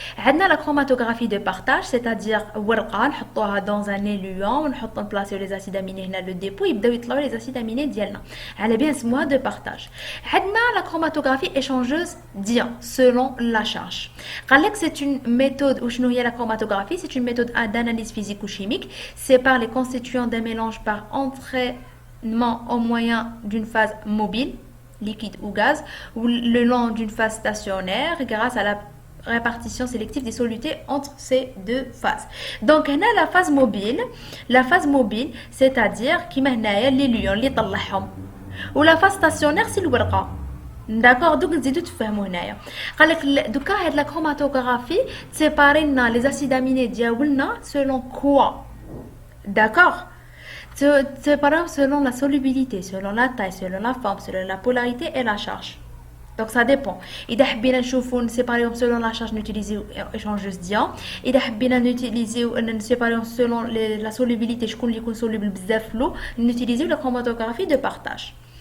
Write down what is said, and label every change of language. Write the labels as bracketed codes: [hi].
[ar] عندنا [fr] la chromatographie de partage, c'est-à-dire [ar] ورقه نحطوها [fr] dans un éluant [ar] ونحطو نبلاصيو لي زاسيد اميني هنا لو ديبو يبداو يطلعوا لي زاسيد اميني ديالنا. على بها نسموها دو بارتاج. عندنا [fr] la chromatographie échangeuse d'ions selon la charge. [ar] قال لك [fr] c'est une méthode. [ar] وشنو هي la chromatographie? [fr] C'est une méthode d'analyse physique ou chimique. Sépare les constituants d'un mélange par entraînement au moyen d'une phase mobile liquide ou gaz, ou le long d'une phase stationnaire grâce à la répartition sélective des solutés entre ces deux phases. [ar] Donc هنا [fr] la phase mobile c'est-à-dire [ar] كيما هنايا لي ليون اللي طلعهم، ولا phase stationnaire سي الورقه. داكوغ دوك نزيدو تفهموا هنايا. قال لك دوكا هاد لا كروماتوغرافي تسيباري لنا لي زاسيد اميني ديالنا سولون كوا. [fr] داكوغ séparés selon la solubilité, selon la taille, selon la forme, selon la polarité et la charge. Donc ça dépend. [ar] إذا حبينا نشوفو نسيباريهم [fr] selon la charge [ar] نوتيليزيو échangeuse d'ions. إذا حبينا نوتيليزيو نسيباريهم [fr] selon la solubilité [ar] شكون اللي يكون [fr] soluble [ar] بزاف في l'eau نوتيليزيو [fr] la chromatographie de partage.